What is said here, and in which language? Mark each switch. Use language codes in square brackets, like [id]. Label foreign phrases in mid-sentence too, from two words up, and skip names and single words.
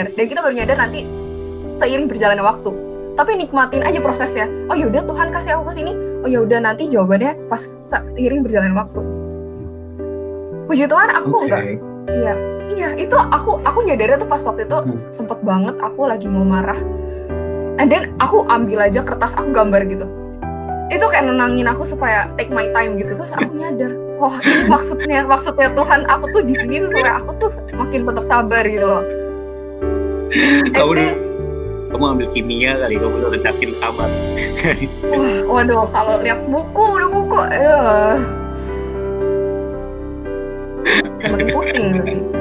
[id] Dan kita baru nyadar nanti seiring berjalannya waktu. Tapi nikmatin aja prosesnya. Oh yaudah Tuhan kasih aku kesini. Oh yaudah nanti jawabannya pas seiring berjalannya waktu. Puji Tuhan aku nggak. Iya, itu aku nyadarnya tuh pas waktu itu sempet banget aku lagi mau marah. [en] And then [id] aku ambil aja kertas, aku gambar gitu. Itu kayak nenangin aku supaya [en] take my time [id] gitu. Terus aku nyadar, oh ini maksudnya Tuhan aku tuh di sini supaya aku tuh makin tetap sabar gitu loh. Kamu ambil kimia kali, kamu udah ledakin kamar. Waduh, kalau lihat buku. Saya makin pusing lagi.